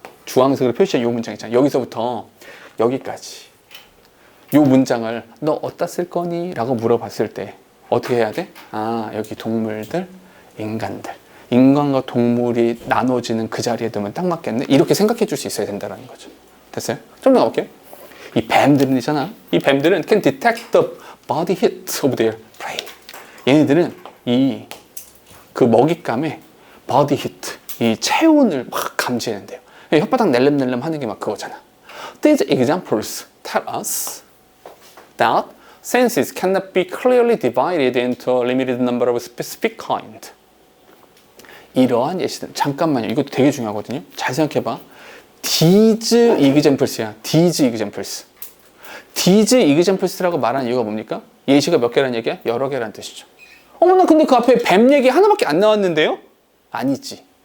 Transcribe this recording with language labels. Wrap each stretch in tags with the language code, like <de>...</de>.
<ko>주황색으로 표시한 요 문장 있잖아. 여기서부터 여기까지 요 문장을 너 어디다 쓸 거니? 라고 물어봤을 때 어떻게 해야 돼? 여기 동물들, 인간과 동물이 나눠지는 그 자리에 두면 딱 맞겠네? 이렇게 생각해 줄 수 있어야 된다는 거죠. 됐어요? 좀 더 가볼게요. 이 뱀들은 있잖아. 이 뱀들은</ko> <en>can detect the body heat of their prey.</en> <ko>얘네들은 그 먹잇감의</ko> <en>body heat,</en> <ko>이 체온을 막 감지해낸대요. 혓바닥 낼름낼름 하는 게 막 그거잖아.</ko> <en>These examples tell us that senses cannot be clearly divided into a limited number of specific kind.</en> <ko>이러한 예시들, 잠깐만요. 이것도 되게 중요하거든요. 잘 생각해봐.</ko> <en>These examples</en> <ko>야.</ko> <en>These examples. These examples</en> <ko>라고 말하는 이유가 뭡니까? 예시가 몇 개란 얘기야? 여러 개란 뜻이죠. 어머나, 근데 그 앞에 뱀 얘기 하나밖에 안 나왔는데요? 아니지.</ko>